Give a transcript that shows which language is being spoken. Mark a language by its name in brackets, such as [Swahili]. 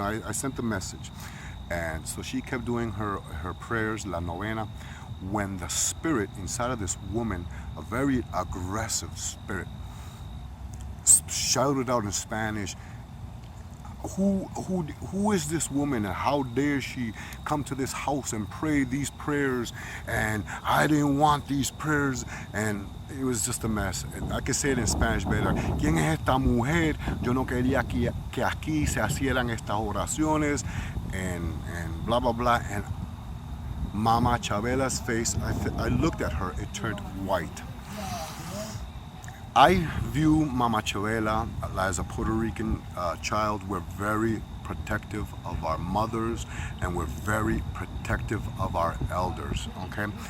[English] I sent the message. And so she kept doing her prayers, la novena, when the spirit inside of this woman, a very aggressive spirit, shouted out in Spanish, who is this woman and how dare she come to this house and pray these prayers, and I didn't want these prayers, and it was just a mess. And I can say it in Spanish better. [Spanish] ¿Quién es esta mujer? Yo no quería que aquí se hicieran estas oraciones, [English] and blah blah blah. And Mama Chabela's face, I looked at her, it turned white. I view Mama Chabela as a Puerto Rican child. We're very protective of our mothers, and we're very protective of our elders, okay?